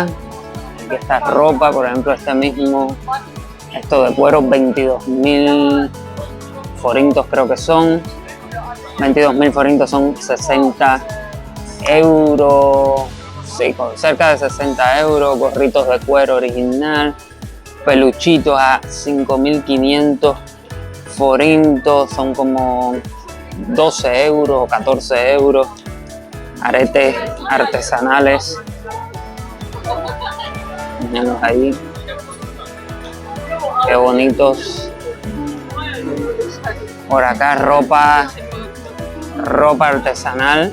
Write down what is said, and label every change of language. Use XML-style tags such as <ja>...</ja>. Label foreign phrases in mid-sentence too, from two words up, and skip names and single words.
<es>Aquí está ropa, por ejemplo, esto de cuero, 22.000 forintos creo que son. 22.000 forintos son 60 euros. Sí, cerca de 60 euros. Gorritos de cuero original. Peluchitos a 5.500 forintos. Son como 12 euros o 14 euros. Aretes artesanales. Mírenlos ahí. Qué bonitos. Por acá ropa artesanal.</es>